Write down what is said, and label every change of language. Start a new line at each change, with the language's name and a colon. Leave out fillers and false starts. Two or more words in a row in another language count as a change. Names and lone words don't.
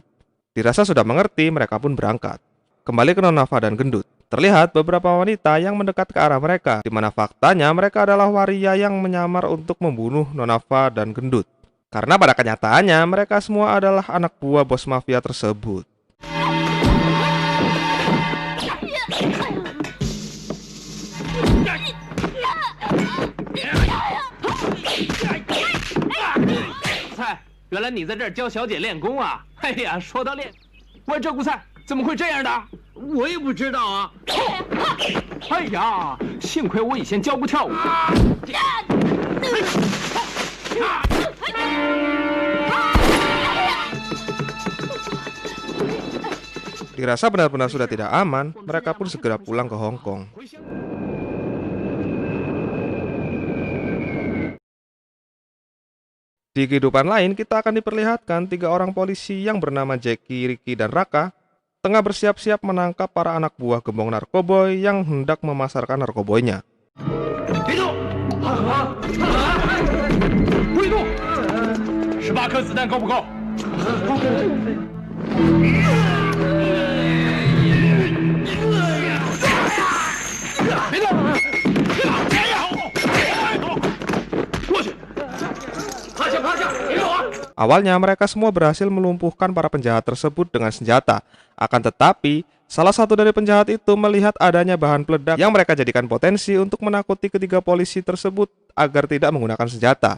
Indonesian: Dirasa sudah mengerti, mereka pun berangkat. Kembali ke Nona Fa dan Gendut, terlihat beberapa wanita yang mendekat ke arah mereka, di mana faktanya mereka adalah waria yang menyamar untuk membunuh Nona Fa dan Gendut. Karena pada kenyataannya mereka semua adalah anak buah bos mafia tersebut.
Chinese: 菜，原来你在这儿教小姐练功啊！哎呀，说到练，喂，这顾菜怎么会这样的？我也不知道啊。哎呀，幸亏我以前教过跳舞。
Indonesian: Dirasa benar-benar sudah tidak aman, mereka pun segera pulang ke Hong Kong. Di kehidupan lain, kita akan diperlihatkan 3 orang polisi yang bernama Jackie, Ricky, dan Raka tengah bersiap-siap menangkap para anak buah gembong narkoboy yang hendak memasarkan narkoboynya.
Chinese: 别动！不许动！18颗子弹够不够？别动！过去！
Indonesian: Awalnya mereka semua berhasil melumpuhkan para penjahat tersebut dengan senjata. Akan tetapi, salah satu dari penjahat itu melihat adanya bahan peledak yang mereka jadikan potensi untuk menakuti ketiga polisi tersebut agar tidak menggunakan senjata.